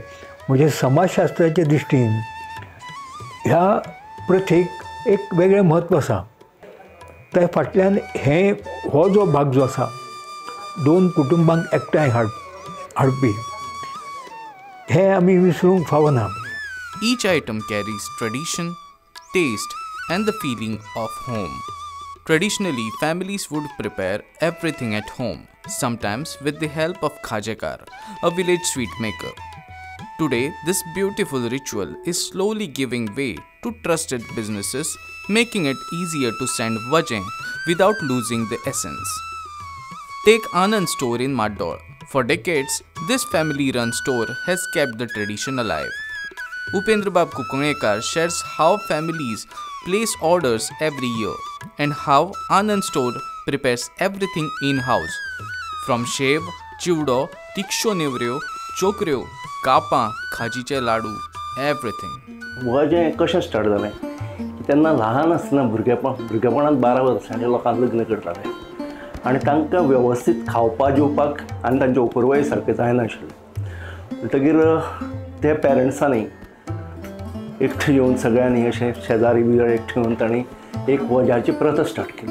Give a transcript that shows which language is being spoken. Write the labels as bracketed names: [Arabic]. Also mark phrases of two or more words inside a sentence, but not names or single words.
[Konkani] म्हणजे समाजशास्त्राच्या दृश्टीन ह्या प्रथेक एक वेगळें म्हत्व आसा. त्या फाटल्यान हो जो भाग जो आसा दोन कुटुंबांक एकठांय हाडपी हें आमी विसरूंक फावना. [English] Each item carries tradition, taste and the feeling of home. Traditionally, families would prepare everything at home, sometimes with the help of khajakar, a village sweet maker. Today, this beautiful ritual is slowly giving way to trusted businesses, making it easier to send Vajain without losing the essence. Take Anand store in Maddor. For decades, this family-run store has kept the tradition alive. Upendrabab Kukunekar shares how families place orders every year and how Anand store prepares everything in-house. From shev, chivdo, tiksho nevryo, chokryo, kapa, khajiche ladu, everything. [Konkani] वजें कशें स्टार्ट जालें तेन्ना ल्हान आसतना भुरगेपणांत 12 वर्सांच्या लोकांक लग्न करताले आनी तांकां वेवस्थीत खावपाक जेवपाक आनी तांचे उपरवय सारकें जायनाशिल्लें. म्हणटकीर ते पेरंट्सांनी एकठांय येवन सगळ्यांनी अशें शेजारी बिजारी एकठांय येवन तांणी एक वज्याची प्रथा स्टार्ट केली.